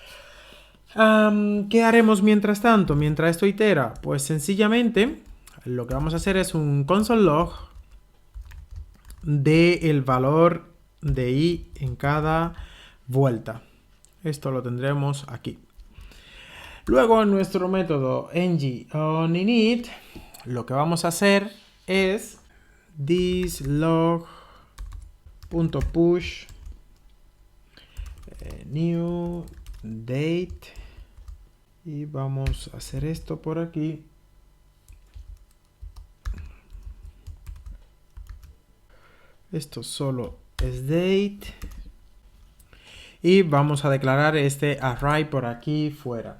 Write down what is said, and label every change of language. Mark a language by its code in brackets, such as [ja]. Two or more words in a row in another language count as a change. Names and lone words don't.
[es] ¿Qué haremos mientras tanto? Mientras esto itera, pues sencillamente lo que vamos a hacer es un [en] console log [es] del valor de i en cada vuelta. Esto lo tendremos aquí. Luego en nuestro método ng-on-init, lo que vamos a hacer es [en] this log.push new date, [es] y vamos a hacer esto por aquí. Esto solo es date. Y vamos a declarar este array por aquí fuera.